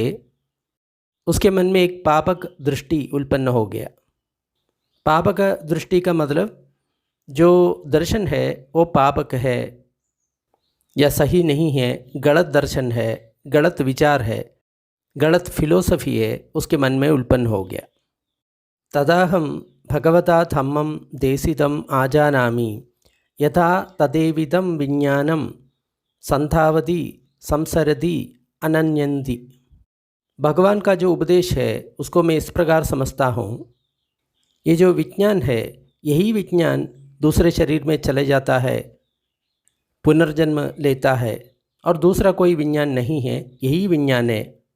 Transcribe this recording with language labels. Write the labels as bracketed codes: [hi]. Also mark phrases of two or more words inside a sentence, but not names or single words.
[hi] उसके मन में एक पापक दृष्टि उत्पन्न हो गया। पापक दृष्टि का मतलब जो दर्शन है वो पापक है या सही नहीं है, गलत दर्शन है, गलत विचार है, गलत फिलोसफी है, उसके मन में उत्पन्न हो गया। [pi] तदाहम भगवता धम्मं देशितम आजानामि यथा तदेविदं विज्ञानम संधावति संसरति अनन्यन्ति। [hi] भगवान का जो उपदेश है उसको मैं इस प्रकार समझता हूँ, ये जो विज्ञान है यही विज्ञान दूसरे शरीर में चले जाता है, पुनर्जन्म लेता है, और दूसरा कोई विज्ञान नहीं है, यही विज्ञान है।